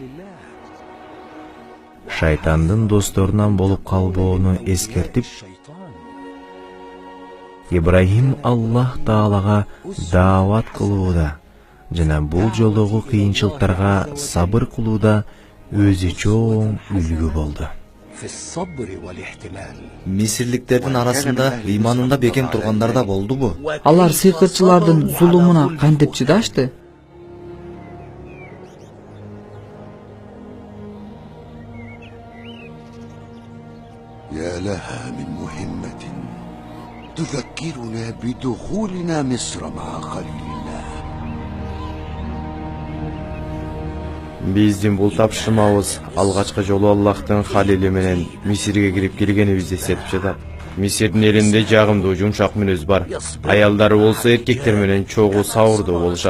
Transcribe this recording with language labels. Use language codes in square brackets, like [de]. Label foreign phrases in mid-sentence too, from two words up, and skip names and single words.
[ky] Шайтандын досторунан болуп калбоону эскертип, Ибрахим Аллах Таалага даават кылууда жана бул жолдогу кыйынчылыктарга сабыр кылууда өзү чоң үлгү болду. Мисирликтердин арасында ыйманында бекем тургандар да болдубу? Алар сыйкырчылардын зулумуна кантип чыдашты? [ar] يا لها من مهمة تذكرنا بدخولنا مصر مع خليل الله. [ky] Биздин бул тапшырмабыз алгачкы жолу Аллахтын халили менен Мисирге кирип келгенибизди эстетип жатат. Мисирдин элинде жагымдуу жумшак мүнөз бар. Аялдары болсо эркектер менен чогуу сабырдуу болушат.